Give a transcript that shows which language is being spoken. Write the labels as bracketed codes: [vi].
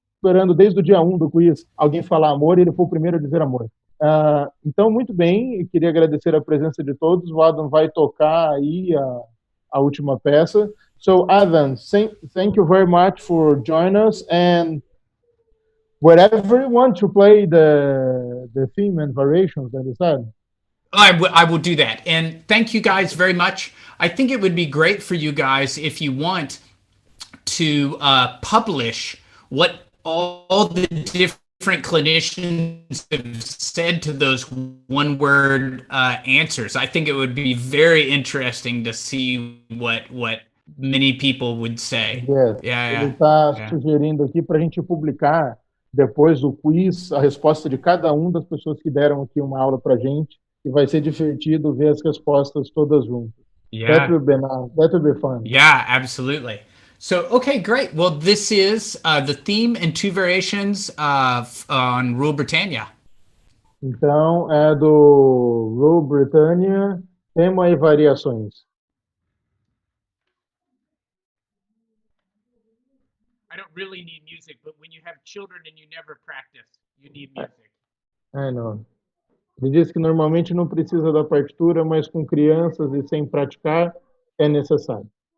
[pt] Esperando desde o dia 1 do quiz alguém falar amor, e ele foi o primeiro a dizer amor. Então, muito bem, eu queria agradecer a presença de todos. O Adam vai tocar aí a última peça. [en] So, Adam, thank you very much for joining us, and whatever you want to play the theme and variations that you said. I will do that. And thank you guys very much. I think it would be great for you guys if you want to publish what all the different clinicians have said to those one-word answers. I think it would be very interesting to see what many people would say. Yes. [pt] Ele está sugerindo aqui para a gente publicar depois do quiz a resposta de cada das pessoas que deram aqui uma aula para a gente, e vai ser divertido ver as respostas todas juntas. [en] That will be fun. Yeah, absolutely. So, okay, great. Well, this is the theme and two variations on Rule Britannia. [pt] Então, é do Rule Britannia, tema e variações. [en] I don't really need music, but when you have children and you never practice, you need music. I know. [pt] Ele diz que normalmente não precisa da partitura, mas com crianças e sem praticar é necessário.